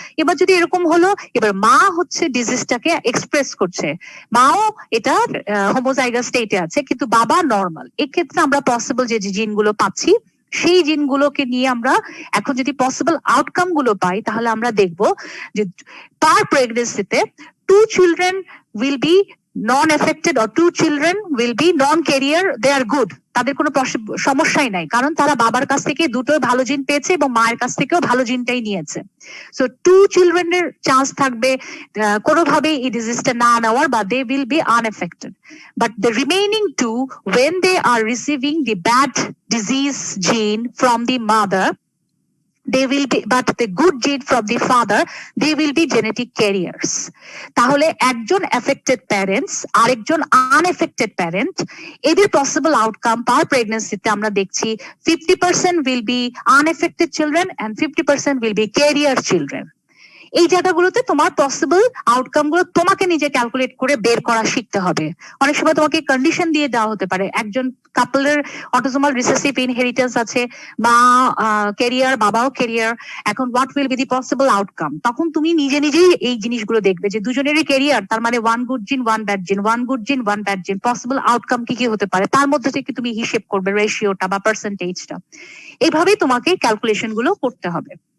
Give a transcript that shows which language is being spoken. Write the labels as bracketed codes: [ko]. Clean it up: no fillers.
[bn] এবার যদি এরকম হলো, এবার মা হচ্ছে ডিজিজটাকে এক্সপ্রেস করছে, মাও এটা হোমোজাইগাস স্টেটে আছে কিন্তু বাবা নর্মাল, এক্ষেত্রে আমরা পসিবল যে জিনগুলো পাচ্ছি সেই জিনগুলোকে নিয়ে আমরা এখন যদি পসিবল আউটকাম গুলো পাই, তাহলে আমরা দেখব যে পার প্রেগনেন্সিতে [en] 2 children will be non-affected or 2 children will be non-carrier, they are good, [bn] তাদের কোনো সমস্যাই নাই, কারণ তারা বাবার কাছ থেকে দুটোই ভালো জিন পেয়েছে এবং মায়ের কাছ থেকেও ভালো জিনটাই নিয়েছে। সো 2 children এর চান্স থাকবে কোনোভাবেই এই ডিজিজটা না নেওয়ার, বা [en] they will be unaffected, but the remaining 2 when they are receiving the bad disease gene from the mother, they will be, but the good gene from the father, they will be genetic carriers. [bn] তাহলে একজন affected parents আরেকজন unaffected parent, এদের possible outcome per pregnancy তে আমরা দেখছি [en] 50% will be unaffected children and 50% will be carrier children. [bn] এই জায়গাগুলোতে তোমার পসিবল আউটকাম গুলো তোমাকে নিজে ক্যালকুলেট করে বের করা শিখতে হবে। অনেক সময় তোমাকে কন্ডিশন দিয়ে দেওয়া হতে পারে, একজন কাপলের অটোসোমাল রিসেসিভ ইনহেরিটেন্স আছে, মা ক্যারিয়ার বাবাও ক্যারিয়ার, এখন [en] what will be the possible outcome, [bn] তখন তুমি নিজে নিজেই এই জিনিসগুলো দেখবে যে দুজনেরই ক্যারিয়ার, তার মানে 1 গুড জিন 1 ব্যাড জিন, 1 গুড জিন 1 ব্যাড জিন, পসিবল আউটকাম কি কি হতে পারে, তার মধ্যে থেকে তুমি হিসেব করবে রেশিওটা বা পার্সেন্টেজটা, এইভাবেই তোমাকে ক্যালকুলেশন গুলো করতে হবে।